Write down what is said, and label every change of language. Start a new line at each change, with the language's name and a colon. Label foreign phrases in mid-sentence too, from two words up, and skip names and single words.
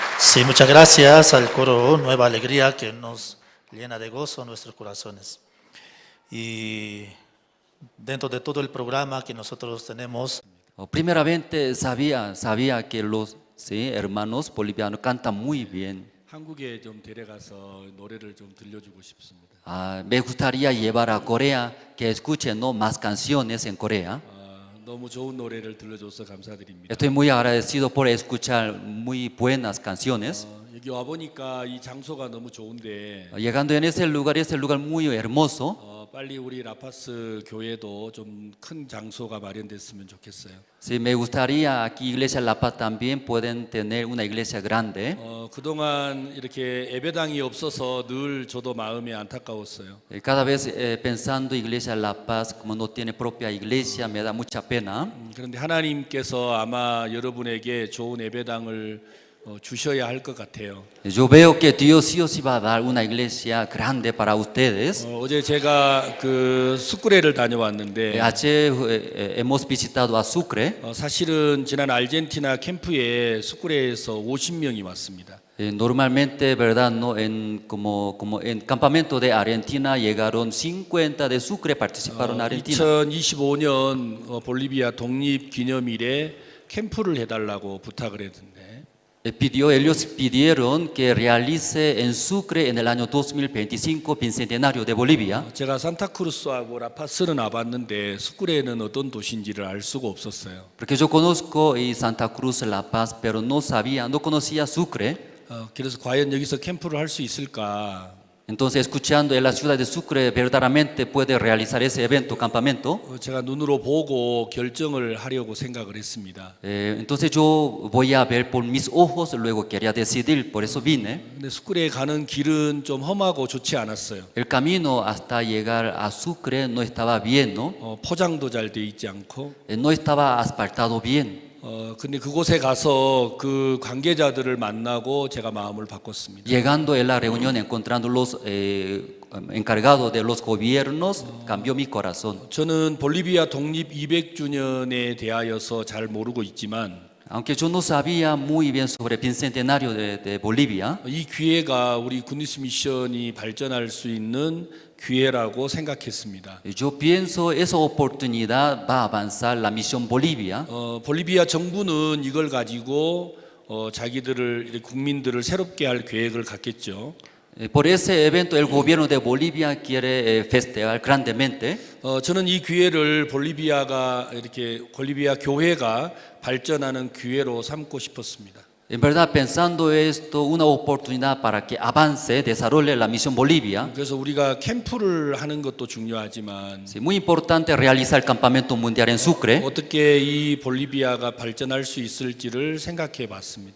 Spanish: Sí, muchas gracias al coro Nueva Alegría que nos llena de gozo nuestros corazones. Y dentro de todo el programa que nosotros tenemos, primeramente sabía que los hermanos bolivianos cantan muy bien.
Korean: 한국에 좀 데려가서 노래를 좀 들려주고 싶습니다.
Spanish: Me gustaría llevar a Corea que escuchen, ¿no?, más canciones en Corea.
Korean: 너무 좋은 노래를 들려줘서 감사드립니다.
Spanish: Estoy muy agradecido por escuchar muy buenas canciones.
Korean: 여기 와 보니까 이 장소가 너무 좋은데
Spanish: Llegando en ese lugar muy hermoso.
Korean: 빨리 우리 라파스 교회도 좀 큰 장소가 마련됐으면 좋겠어요.
Spanish: Sí, me gustaría aquí Iglesia La Paz también pueden tener una iglesia grande.
Korean: 그동안 이렇게 예배당이 없어서 늘 저도 마음이 안타까웠어요.
Spanish: Cada vez pensando Iglesia La Paz como no tiene propia iglesia me da mucha pena.
Korean: 그런데 하나님께서 아마 여러분에게 좋은 예배당을 주셔야 할 것 같아요.
Spanish: Yo veo que Dios sí o sí va a dar una iglesia grande para ustedes.
Korean: 어제 제가 그 수크레를 다녀왔는데
Spanish: Ayer hemos visitado a Sucre.
Korean: 사실은 지난 아르헨티나 캠프에 수크레에서 50명이 왔습니다.
Spanish: Normalmente, verdad, no como en campamento de Argentina llegaron 50 de Sucre participaron en Argentina.
Korean: 2025년 볼리비아 독립 기념일에 캠프를 해달라고 부탁을 했는데.
Spanish: Ellos pidieron que realice en Sucre en el año 2025 bicentenario de Bolivia.
Korean: 제가 산타크루스하고 라파스는 와봤는데 수크레는 어떤 도시인지를 알 수가 없었어요.
Spanish: Porque yo conozco Santa Cruz, La Paz, pero no conocía Sucre.
Korean: 그래서 과연 여기서 캠프를 할 수 있을까?
Spanish: Entonces, escuchando en la ciudad de Sucre, verdaderamente puede realizar ese evento, campamento.
Korean: 제가 눈으로 보고 결정을 하려고 생각을 했습니다.
Spanish: Entonces yo voy a ver por mis ojos, luego quería decidir, por eso vine.
Korean: 근데 수크레에 가는 길은 좀 험하고 좋지 않았어요.
Spanish: El camino hasta llegar a Sucre no estaba bien, ¿no?
Korean: 포장도 잘 돼 있지 않고.
Spanish: No estaba asfaltado bien.
Korean: 근데 그곳에 가서 그 관계자들을 만나고 제가 마음을 바꿨습니다.
Spanish: Llegando en la reunión, encontrando los encargados de los gobiernos, cambió mi corazón.
Korean: 저는 볼리비아 독립 200주년에 대하여서 잘 모르고 있지만,
Spanish: aunque yo no sabía muy bien sobre el bicentenario de Bolivia,
Korean: 이 기회가 우리 군니스 미션이 발전할 수 있는 기회라고 생각했습니다.
Spanish: Yo pienso esa oportunidad va a avanzar la misión Bolivia.
Korean: 볼리비아 정부는 이걸 가지고 자기들을 국민들을 새롭게 할 계획을 갖겠죠.
Spanish: Por ese evento el gobierno de Bolivia quiere festejar grandemente.
Korean: 저는 이 기회를 볼리비아 교회가 발전하는 기회로 삼고 싶었습니다.
Spanish: En verdad, pensando esto, una oportunidad para que avance, desarrolle la misión Bolivia.
Korean: 그래서 우리가 캠프를 하는 것도 중요하지만,
Spanish: sí, muy importante realizar el campamento mundial en Sucre.
Korean: 어떻게 이 볼리비아가 발전할 수 있을지를 생각해봤습니다.